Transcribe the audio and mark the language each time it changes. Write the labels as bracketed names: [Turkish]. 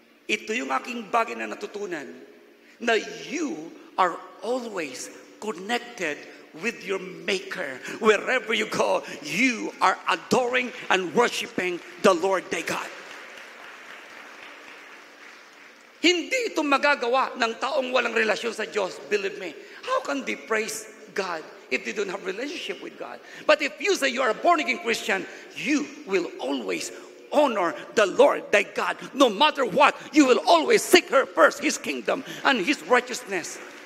[Filipino] Ito yung aking bagay na natutunan, na [English] you are always connected with your Maker. Wherever you go, you are adoring and worshiping the Lord thy God. [Filipino] Hindi ito magagawa ng taong walang relasyon sa Diyos. [English] Believe me. How can they praise God if they don't have relationship with God? But if you say you are a born-again Christian, you will always honor the Lord thy God. No matter what, you will always seek her first, His kingdom and His righteousness.